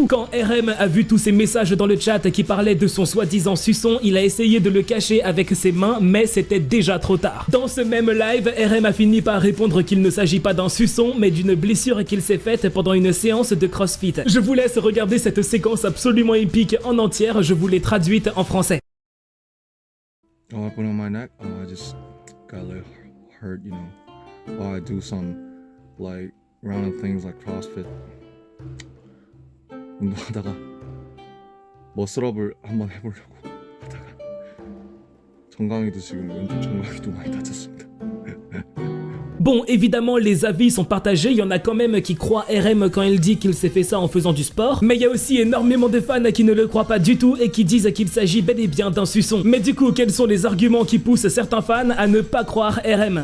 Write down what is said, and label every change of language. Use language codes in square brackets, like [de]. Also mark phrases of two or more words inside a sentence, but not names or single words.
[fr] Quand RM a vu tous ces messages dans le chat qui parlaient de son soi-disant suçon, il a essayé de le cacher avec ses mains, mais c'était déjà trop tard. Dans ce même live, RM a fini par répondre qu'il ne s'agit pas d'un suçon, mais d'une blessure qu'il s'est faite pendant une séance de CrossFit. Je vous laisse regarder cette séquence absolument épique en entière, je vous l'ai traduite en français. [en] All up on my neck, I just got a little hurt, you know, while I do some like random things like CrossFit. [ko] 운동하다가 머슬업을 한번 해보려고 하다가 정강이도 지금 왼쪽 정강이도 많이 다쳤습니다. [fr] Bon, évidemment, les avis sont partagés, il y en a quand même qui croient RM quand il dit qu'il s'est fait ça en faisant du sport, mais il y a aussi énormément de fans qui ne le croient pas du tout et qui disent qu'il s'agit bel et bien d'un suçon. Mais du coup, quels sont les arguments qui poussent certains fans à ne pas croire RM?